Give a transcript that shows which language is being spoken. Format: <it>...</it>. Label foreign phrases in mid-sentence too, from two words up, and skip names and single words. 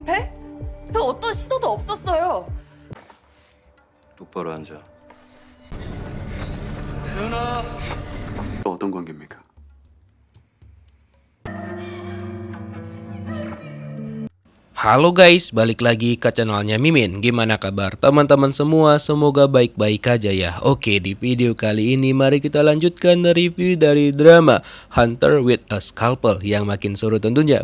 <ko>배? 그 어떤 시도도 없었어요. 똑바로 앉아. 태연아. 어떤 관계입니까?</ko> <id>Halo guys, balik lagi ke channelnya Mimin. Gimana kabar teman-teman semua? Semoga baik-baik aja ya. Oke, di video kali ini mari kita lanjutkan review dari drama</id> <en>Hunter with a Scalpel</en> <id>yang makin seru tentunya.</id>